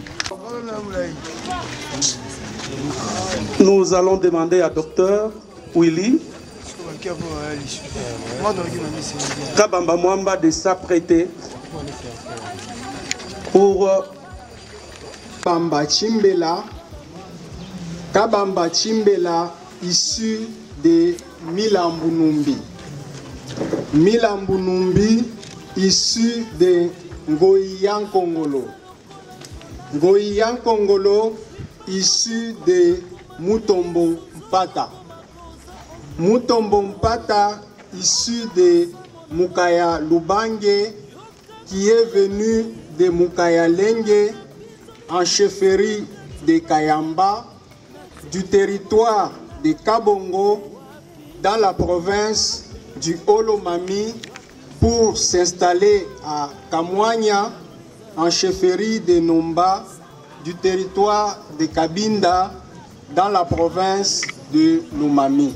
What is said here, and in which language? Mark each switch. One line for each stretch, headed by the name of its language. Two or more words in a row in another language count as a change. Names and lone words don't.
French: Nous allons demander à Dr Willy Kabamba Mwamba de s'apprêter pour Kabamba Chimbela issu de Milambu Numbi. Milambu Numbi issu de Ngoïan Kongolo. Ngoïan Kongolo issu de Mutombo Mpata. Mutombo Mpata issu de Mukaya Lubange qui est venu de Mukaya Lenge en chefferie de Kayamba du territoire de Kabongo dans la province du Olomami pour s'installer à Kamwanya en chefferie de Nomba du territoire de Kabinda dans la province de Lomami.